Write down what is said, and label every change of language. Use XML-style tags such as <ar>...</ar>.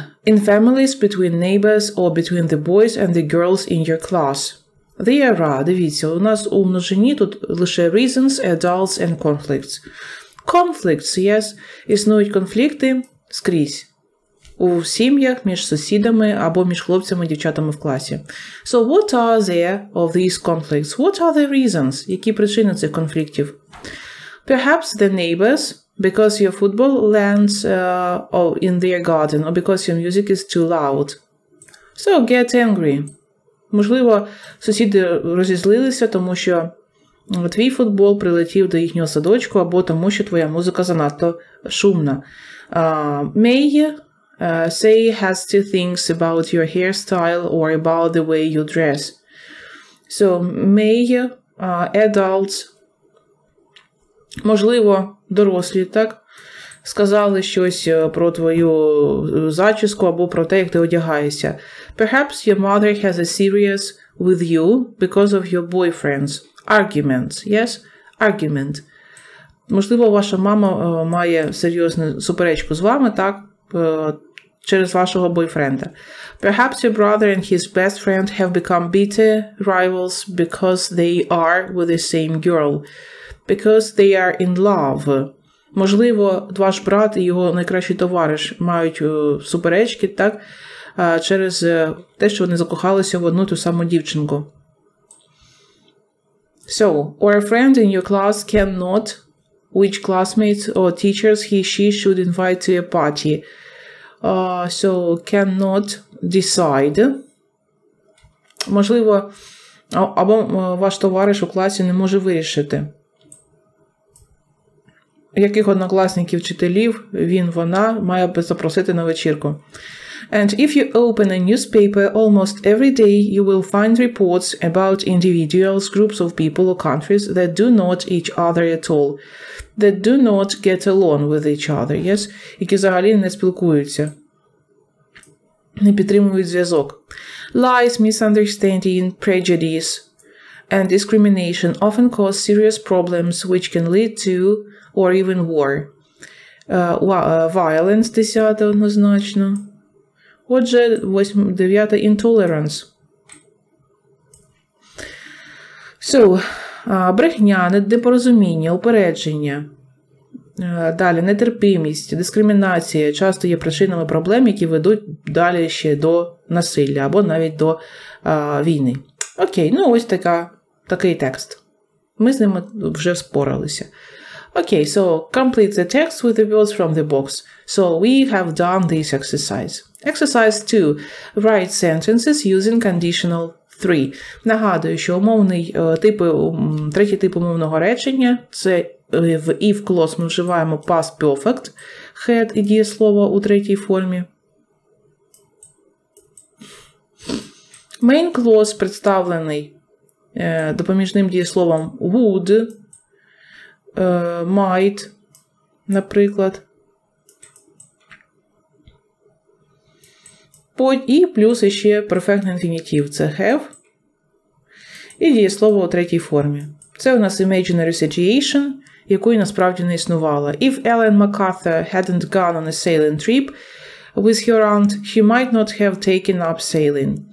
<en>In families, between neighbors, or between the boys and the girls in your class. There are,</en> <uk>дивіться, у нас у множині тут лише</uk> <en>reasons, adults and conflicts. Conflicts, yes,</en> <uk>існують конфлікти скрізь. У сім'ях, між сусідами або між хлопцями і дівчатами в класі.</uk> <en>So, what are there of these conflicts? What are the reasons?</en> <uk>Які причини цих конфліктів?</uk> <en>Perhaps the neighbors, because your football lands in their garden, or because your music is too loud. So, get angry.</en> <uk>Можливо, сусіди розізлилися, тому що твій футбол прилетів до їхнього садочку, або тому, що твоя музика занадто шумна.</uk> <en>May say hasty things about your hairstyle or about the way you dress. So, may adults,</en> <uk>можливо, дорослі, так, сказали щось про твою зачіску або про те, як ти одягаєшся.</uk> <en>Perhaps your mother has a serious with you because of your boyfriends. Arguments, yes? Argument.</en> <uk>Можливо, ваша мама має серйозну суперечку з вами, так, через вашого бойфренда.</uk> <en>Perhaps your brother and his best friend have become bitter rivals because they are with the same girl. Because they are in love.</en> <uk>Можливо, ваш брат і його найкращий товариш мають суперечки, так, через те, що вони закохалися в одну ту саму дівчинку.</uk> <en>So, or a friend in your class cannot, which classmates or teachers he/she should invite to a party. So, cannot decide.</en> <uk>Можливо, або ваш товариш у класі не може вирішити, яких однокласників, вчителів вона має запросити на вечірку.</uk> <en>And if you open a newspaper almost every day, you will find reports about individuals, groups of people or countries that do not each other at all, that do not get along with each other, yes?</en> <uk>Які взагалі не спілкуються, не підтримують зв'язок.</uk> <en>Lies, misunderstanding, prejudice and discrimination often cause serious problems which can lead to or even war.</en> <uk>Violence, 10 однозначно. Отже, 9 intolerance. So, брехня, непорозуміння, упередження. Далі, нетерпимість, дискримінація часто є причинами проблем, які ведуть далі ще до насилля або навіть до війни. Окей, ну ось такий текст. Ми з ним вже впоралися.</uk> <en>Okay, so complete the text with the words from the box. So we have done this exercise. Exercise 2. Write sentences using conditional 3.</en> <uk>Нагадую, що третій тип умовного речення – це в if clause ми вживаємо past perfect, had і дієслово у третій формі. Main clause представлений допоміжним дієсловом would, might, наприклад. І плюс ще perfect infinitive – це have. І дієслово у третій формі. Це у нас</uk> <en>imaginary situation,</en> <uk>якої насправді не існувало.</uk> <en>If Ellen MacArthur hadn't gone on a sailing trip with her aunt, she might not have taken up sailing.</en>